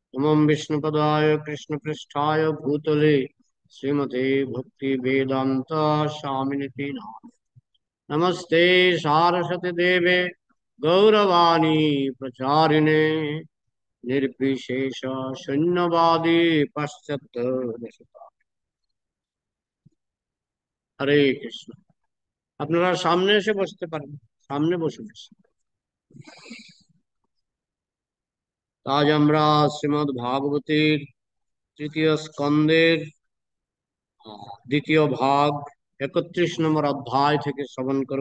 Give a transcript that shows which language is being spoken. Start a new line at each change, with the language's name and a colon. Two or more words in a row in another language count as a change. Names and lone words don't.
Sanskrit: नमो विष्णुपदाय कृष्णपृष्ठाय भूतले श्रीमते भक्ति वेदांत स्वामिनिति नमस्ते सारस्वती देवे गौरवाणी प्रचारिणे निर्विशेष शून्यवादी पाश्चात्य देशता। हरे कृष्ण।
Bangla: আপনারা সামনে এসে বসতে পারেন, সামনে বসে বসে। আজ আমরা শ্রীমদ্ ভাগবতের তৃতীয় স্কন্দের দ্বিতীয় ভাগ 31 নম্বর অধ্যায় থেকে শ্রবণ করব।